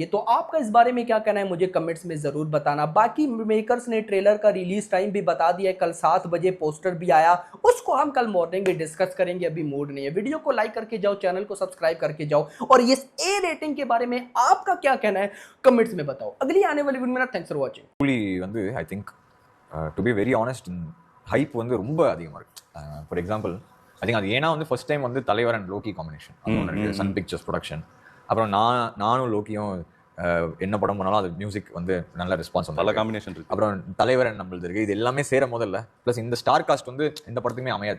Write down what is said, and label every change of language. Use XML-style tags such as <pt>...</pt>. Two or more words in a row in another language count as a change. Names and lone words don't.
<hi>तो आपका इस बारे में क्या कहना है मुझे कमेंट्स में जरूर बताना। बाकी मेकर्स ने ट्रेलर का</hi> <en>release time</en> <hi>भी बता दिया है, कल 7 बजे पोस्टर भी आया, उसको हम कल मॉर्निंग में डिस्कस करेंगे। अभी मूड नहीं है। वीडियो को लाइक करके जाओ, चैनल को सब्सक्राइब करके जाओ, और ये</hi> <en>A rating</en> <hi>के बारे में आपका क्या कहना है कमेंट्स में बताओ। अगली आने वाली वीडियो में</hi> <en>thanks for watching.</en> <ta>கூலி வந்து</ta> <en>I think to be very honest hype</en> <ta>வந்து ரொம்ப அதிகமாக இருக்கு.</ta> <en>for example I think</en> <ta>அது ஏன்னா வந்து</ta> <en>first time</en> <ta>வந்து தலைவர்</ta> <en>and Lokki combination, Sun Pictures production.</en> <ta>அப்புறம் நானும் லோக்கியும் என்ன படம் பண்ணாலும் அது மியூசிக் வந்து நல்ல ரெஸ்பான்ஸ் வந்து நல்ல காம்பினேஷன் இருக்கு. அப்புறம் தலைவர் அண்ட் நம்மளது இருக்கு. இது எல்லாமே சேர முதல்ல ப்ளஸ் இந்த</ta> <en>star cast</en> <ta>வந்து எந்த படத்துக்குமே அமையாது.</ta>